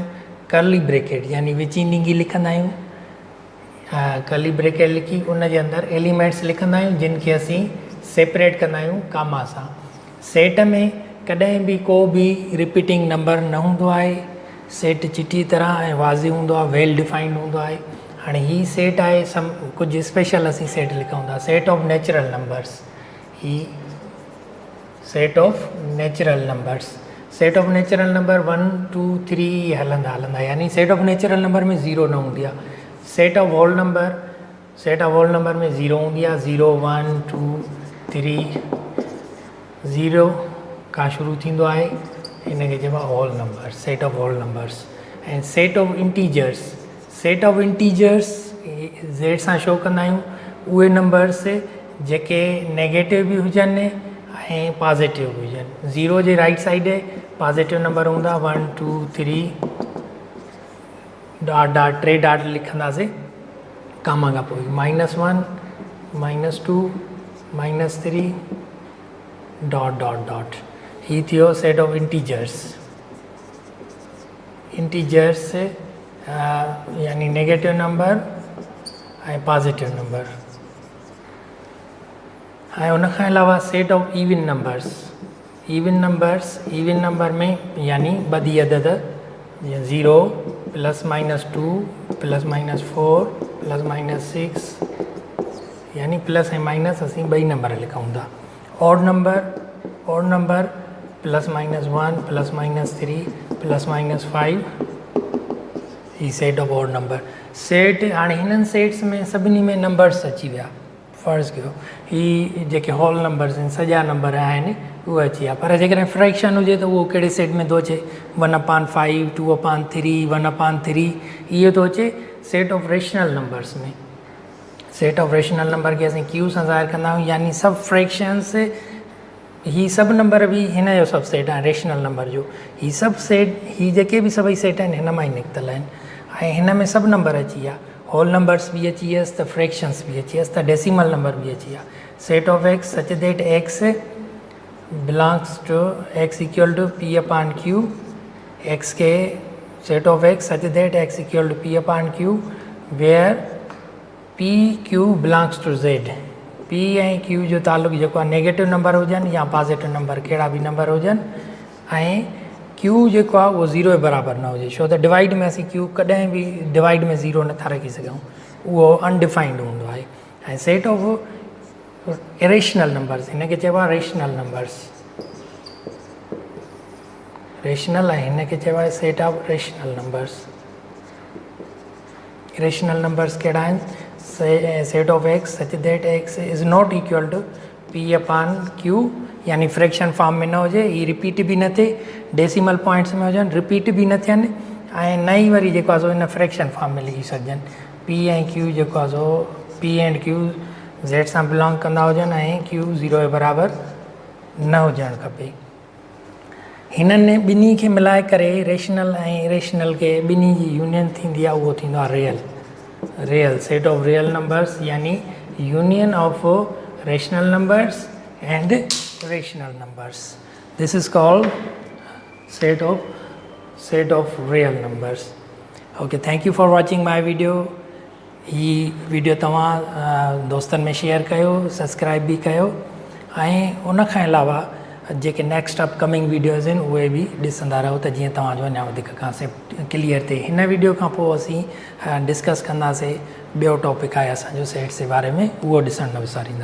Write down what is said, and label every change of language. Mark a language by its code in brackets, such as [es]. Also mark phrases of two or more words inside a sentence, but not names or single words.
[en] curly bracket [sd] यानी विचीनिंगी लिखंदा आहियूं। [en] curly bracket [sd] लिखी उन जे अंदरि एलिमेंट्स लिखंदा आहियूं जिन खे असीं सेपरेट कंदा आहियूं कामा सां। सेट में कॾहिं बि को बि [en] repeating number [sd] न हूंदो आहे। सेट चिटी तरह ऐं वाज़े हूंदो आहे, [en] well defined [sd] हूंदो आहे। हाणे ही सेट आहे, कुझु स्पेशल असीं सेट लिखूं था, [en] set of natural numbers. [sd] ही [en] set of natural numbers, set of natural number [sd] 1 2 3 हलंदा, यानी [en] set of natural number [sd] में 0 न हूंदी आहे। [en] set of whole number, set of whole number [sd] में 0 हूंदी आहे। 0 1 2 3, 0 खां शुरू थींदो आहे, हिनखे चइबो आहे [en] whole number, set of whole numbers. [sd] ऐं [en] set of integers, set of integers [sd] ज़ेड सां शो कंदा आहियूं उहे नंबर्स जेके नेगेटिव बि हुजनि ऐं पॉज़िटिव बि हुजनि। 0 जे [en] right side positive number [sd] हूंदा, 1 2 3 [en] dot dot 3 dot [sd] लिखंदासीं कामा खां पोइ, -1 -2 -3 [en] dot dot dot. [sd] ही थियो [en] set of integers. [sd] इंटीजर्स यानी [en] negative number [sd] ऐं [en] positive number. [sd] ऐं उन खां अलावा [en] set of even number [sd] में यानी ॿधी अदद जीअं 0 +-2 +-4 +-6 यानी प्लस ऐं माइनस असीं ॿई नंबर लिखूं था। [en] odd number [sd] +-1 +-3 +-5 ही [en] set of odd number. [sd] सेट हाणे हिननि सेट्स में सभिनी में नंबर्स अची विया। फ़र्ज़ु कयो ही जेके [en] whole numbers [sd] आहिनि सॼा नंबर आहिनि उहे अची विया, पर जेकॾहिं फ्रैक्शन हुजे त उहो कहिड़े सेट में थो अचे 1/5 2/3 1/3 इहो थो अचे [en] set of rational numbers [sd] में। [en] set of rational number [sd] खे असीं क्यू सां ज़ाहिर कंदा आहियूं, यानी सभु फ्रैक्शंस ही सभु नंबर बि हिन जो सभु सेट आहे [en] rational number [sd] जो। ही सभु सेट ही जेके बि सभई सेट आहिनि हिन मां ई निकितल आहिनि ऐं हिन में सभु नंबर अची विया। [en] whole numbers [sd] भी अची वियसि त फ्रैक्शंस भी अची वियसि त [en] decimal number [sd] भी अची विया। [en] set of x such that x belongs to x equal to P/Q. x ke set of x such that x equal to P/Q where PQ belongs to Z. [sd] P ऐं Q जो तालुक जेको आहे [en] negative number [sd] हुजनि या [en] positive number [sd] कहिड़ा बि नंबर हुजनि ऐं Q जेको आहे उहो 0 जे बराबरि न हुजे, छो त डिवाइड में असीं Q कॾहिं बि डिवाइड में 0 नथा रखी सघूं, उहो अनडिफाइंड हूंदो आहे। ऐं [en] set of irrational numbers [sd] हिन खे चइबो आहे [en] rational numbers. [sd] रेशनल ऐं हिन खे चइबो आहे [en] set of rational numbers. irrational numbers [sd] कहिड़ा आहिनि? [en] set of x such that x is not equal to P/Q [sd] यानी [en] fraction form [sd] में न हुजे, ही रिपीट भी न थिए, [en] decimal points [sd] में हुजनि, रिपीट भी न थियनि ऐं न ई वरी जेको आहे सो हिन [en] fraction form [sd] में लिखी सघजनि। P ऐं Q जेको आहे सो P एंड Q Z सां बिलोंग कंदा हुजनि ऐं Q 0 जे बराबरि न हुजणु खपे। हिननि ॿिन्ही खे मिलाए करे रेशनल ऐं इरेशनल खे ॿिन्ही जी यूनियन थींदी आहे, उहो थींदो आहे [en] real set of real numbers [sd] यानी [en] union of rational numbers and rational numbers. This is called set of real numbers. Okay, thank you for watching my video. [sd] ही वीडियो तव्हां दोस्तनि में शेयर कयो, सब्सक्राइब भी कयो ऐं उन खां अलावा जेके [en] next upcoming videos [sd] आहिनि उहे बि ॾिसंदा रहो त जीअं तव्हांजो अञा वधीक [en] concept clear [sd] थिए। हिन वीडियो खां पोइ असीं डिस्कस कंदासीं ॿियो टॉपिक आहे असांजो सेट्स जे बारे में, उहो ॾिसणु न विसारींदा।